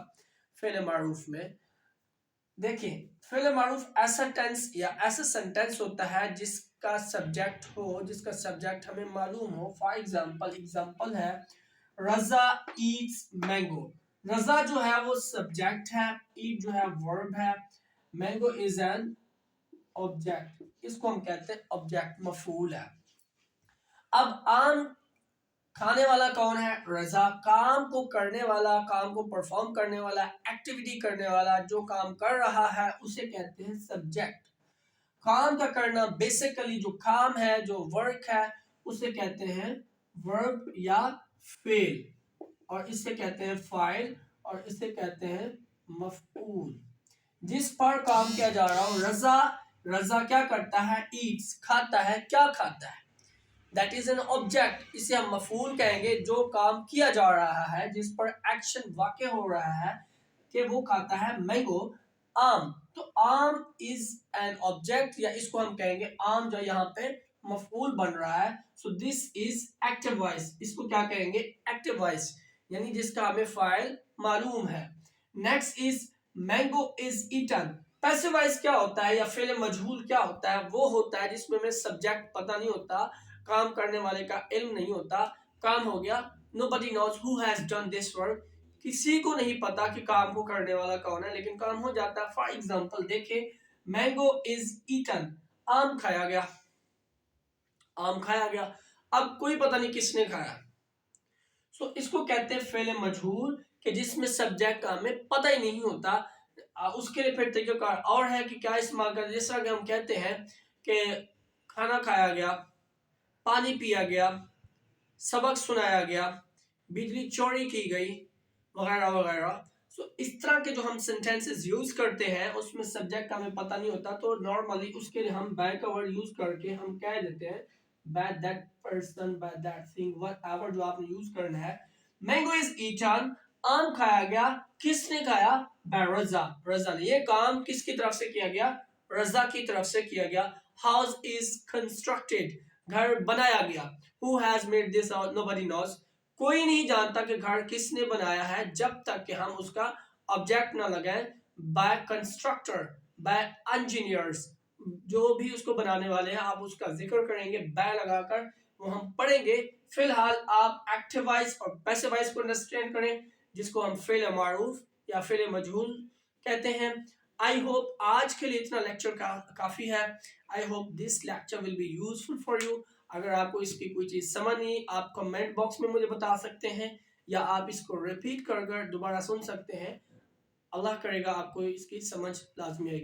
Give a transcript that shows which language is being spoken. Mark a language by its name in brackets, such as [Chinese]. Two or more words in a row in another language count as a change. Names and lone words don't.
[Urdu] فعل معروف میں دیکھیں، فعل معروف ایسا ٹینس یا ایسا سینٹینس ہوتا ہے جس کا سبجیکٹ ہو، جس کا سبجیکٹ ہمیں معلوم ہو. [English] for example ہے Raza eats mango. [Urdu] رضا جو ہے وہ سبجیکٹ ہے، ایٹ جو ہے ورب ہے، [English] mango is an object. [Urdu] اس کو ہم کہتے ہیں آبجیکٹ، مفعول ہے. اب عام کھانے والا کون ہے؟ رضا. کام کو کرنے والا، کام کو پرفارم کرنے والا، ایکٹیویٹی کرنے والا، جو کام کر رہا ہے اسے کہتے ہیں سبجیکٹ. کام کا کرنا، بیسیکلی جو کام ہے، جو ورک ہے، اسے کہتے ہیں ورب یا فعل، اور اسے کہتے ہیں فاعل، اور اسے کہتے ہیں مفعول. جس پر کام کیا جا رہا ہو. رضا کیا کرتا ہے؟ ایٹس، کھاتا ہے. کیا کھاتا ہے؟ [English] that is an object. [Urdu] اسے ہم مفعول کہیں گے. جو کام کیا جا رہا ہے، جس پر ایکشن واقع ہو رہا ہے کہ وہ کھاتا ہے مینگو، آم. تو آم [English] is an object, [Urdu] یا اس کو ہم کہیں گے آم جو یہاں پہ مفعول بن رہا ہے. [English] so this is active voice. [Urdu] اس کو کیا کہیں گے؟ [English] active voice, [Urdu] یعنی جس کا ہمیں فاعل معلوم ہے. [English] next is mango is eaten. passive voice [Urdu] کیا ہوتا ہے یا فعل مجہول کیا ہوتا ہے؟ وہ ہوتا ہے جس میں ہمیں سبجیکٹ پتہ نہیں ہوتا، کام کرنے والے کا علم نہیں ہوتا. کام ہو گیا، [English] nobody knows who has done this work. [Urdu] کسی کو نہیں پتا کہ کام کو کرنے والا کون ہے، لیکن کام ہو جاتا ہے. [English] for example دیکھیں، mango is eaten، [Urdu] آم کھایا گیا. آم کھایا گیا، اب کوئی پتہ نہیں کس نے کھایا. سو اس کو کہتے ہیں فعل مجہول، کہ جس میں سبجیکٹ کا ہمیں پتہ ہی نہیں ہوتا. اس کے لیے پھر طریقہ کار اور ہے کہ کیا استعمال کرتے، جس طرح کہ ہم کہتے ہیں کہ کھانا کھایا گیا، پانی پیا گیا، سبق سنایا گیا، بجلی چوری کی گئی، وغیرہ وغیرہ. سو اس طرح کے جو ہم [English] sentences use [Urdu] کرتے ہیں اس میں سبجیکٹ ہمیں پتہ نہیں ہوتا، تو نارملی اس کے لیے ہم بائی کا [English] word use [Urdu] کر کے ہم کہہ دیتے ہیں [English] by that person, by that thing, whatever [Urdu] جو آپ نے یوز کرنا ہے. [English] mango is eaten, [Urdu] آم کھایا گیا. کس نے کھایا؟ by رضا. رضا نے. یہ کام کس کی طرف سے کیا گیا؟ رضا کی طرف سے کیا گیا. [English] house is constructed، [Urdu] گھر بنایا گیا. [English] who has made this out? nobody knows. [Urdu] کوئی نہیں جانتا کہ گھر کس نے بنایا ہے جب تک کہ ہم اس کا آبجیکٹ نہ لگائیں. [English] by constructor، by engineers، [Urdu] جو بھی اس کو بنانے والے ہیں آپ اس کا ذکر کریں گے by لگا کر، وہ ہم پڑھیں گے. فی الحال آپ [English] active voice [Urdu] اور [English] passive voice [Urdu] کو انڈرسٹینڈ کریں، جس کو ہم فعل معروف یا فعل مجہول کہتے ہیں. [English] I hope [Urdu] آج کے لیے اتنا لیکچر کافی ہے. [English] I hope this lecture will be useful for you. [Urdu] اگر آپ کو اس کی کوئی چیز سمجھ نہیں، آپ [English] comment box [Urdu] میں مجھے بتا سکتے ہیں، یا آپ اس کو ریپیٹ کر دوبارہ سن سکتے ہیں. اللہ کرے گا آپ کو اس کی سمجھ لازمی آئے گی.